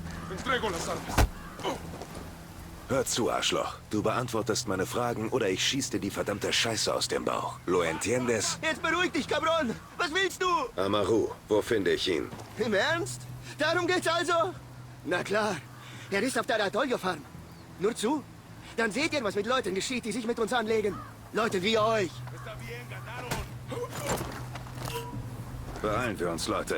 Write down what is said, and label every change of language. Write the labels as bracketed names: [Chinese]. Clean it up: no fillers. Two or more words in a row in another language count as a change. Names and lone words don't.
[Spanish] Entrego las armas. Oh. [German] Hör zu, Arschloch. Du beantwortest meine Fragen oder ich schieß dir die verdammte Scheiße aus dem Bauch. [Spanish] Lo entiendes? [German] Jetzt beruhig dich, Cabron! Was willst du? Amaru, wo finde ich ihn? Im Ernst? Darum geht's also? Na klar. Er ist auf der Atollo-Farm. Nur zu. Dann seht ihr, was mit Leuten geschieht, die sich mit uns anlegen. Leute wie euch. Beeilen wir uns, Leute.